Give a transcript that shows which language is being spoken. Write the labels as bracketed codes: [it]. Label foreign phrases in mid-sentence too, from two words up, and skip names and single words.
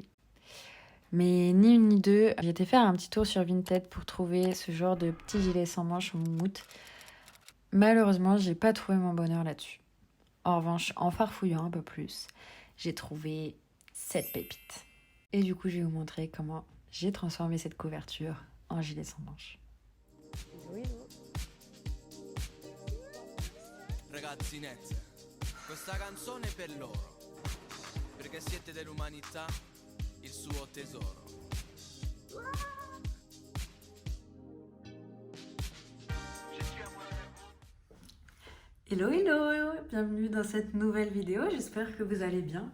[fr] Mais ni une ni deux, j'ai été faire un petit tour sur Vinted pour trouver ce genre de petit gilet sans manches en moumoute. Malheureusement, j'ai pas trouvé mon bonheur là-dessus. En revanche, en farfouillant un peu plus, j'ai trouvé cette pépite. Et du coup, je vais vous montrer comment j'ai transformé cette couverture en gilet sans manches. [it] Ragazzinette, questa canzone è per loro, perché siete dell'umanità il suo tesoro. [en] Hello hello, [fr] bienvenue dans cette nouvelle vidéo, j'espère que vous allez bien.